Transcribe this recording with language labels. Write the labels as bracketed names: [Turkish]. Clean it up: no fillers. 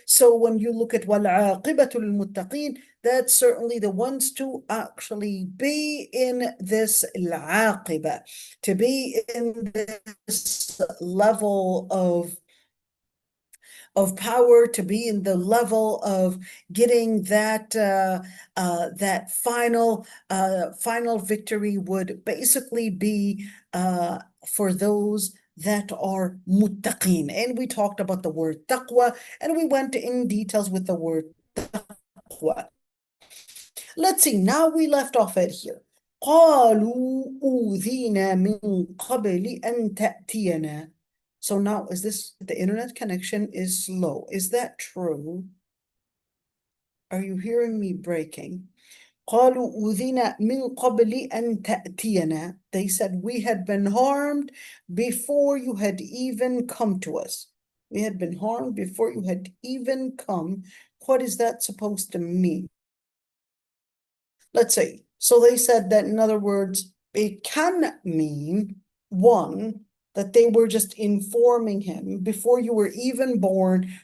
[English] So when you look at [Arabic] وَالْعَاقِبَةُ لِلْمُتَّقِينَ, [English] that's certainly the ones to actually be in this al-aqiba, to be in this level of power, to be in the level of getting that that final victory, would basically be for those that are muttaqin. And we talked about the word taqwa, and we went in details with the word taqwa. Let's see, now we left off at here. [Arabic] قالوا أوذينا من قبل أن تأتينا. [English] So now, is this, the internet connection is slow? Is that true? Are you hearing me breaking? [Arabic] قالوا أوذينا من قبل أن تأتينا. [English] They said, we had been harmed before you had even come to us. We had been harmed before you had even come. What is that supposed to mean? Let's see. So they said that, in other words, it can mean, one, that they were just informing him before you were even born.